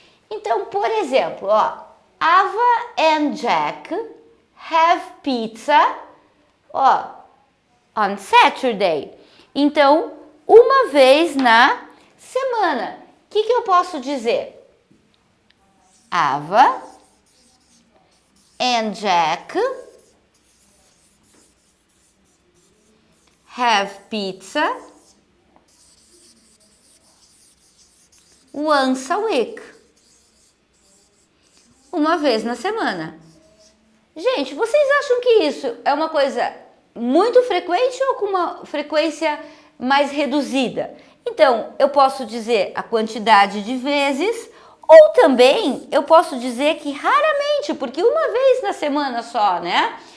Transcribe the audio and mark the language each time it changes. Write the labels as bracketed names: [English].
[Portuguese] Então, por exemplo, [English] ó, Ava and Jack have pizza, ó, on Saturday. [Portuguese] Então, uma vez na semana. O que eu posso dizer? [English] Ava and Jack have pizza once a week. [Portuguese] Uma vez na semana. Gente, vocês acham que isso é uma coisa muito frequente ou com uma frequência mais reduzida? Então, eu posso dizer a quantidade de vezes, ou também eu posso dizer que raramente, porque uma vez na semana só, né?